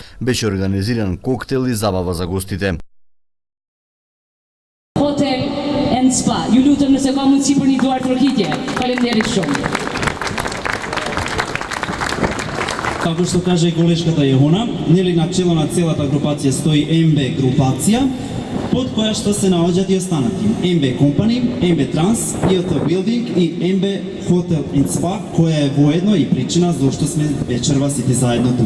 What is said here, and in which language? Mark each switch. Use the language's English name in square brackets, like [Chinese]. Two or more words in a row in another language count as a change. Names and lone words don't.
[Macedonian] Беше организиран коктел и забава за гостите. Hotel and Spa. [Albanian] Ju lutem nëse ka mundësi për një duar përkitje. Faleminderit shumë. [Macedonian] Како што каже колешката Јехона, нели начело на целата групација стои МБ групација, под која што се наоѓаат и останати МБ Company, МБ Trans, IOT Building и МБ Hotel and Spa, која е воедно и причина зошто сме вечерва сите заедно тука.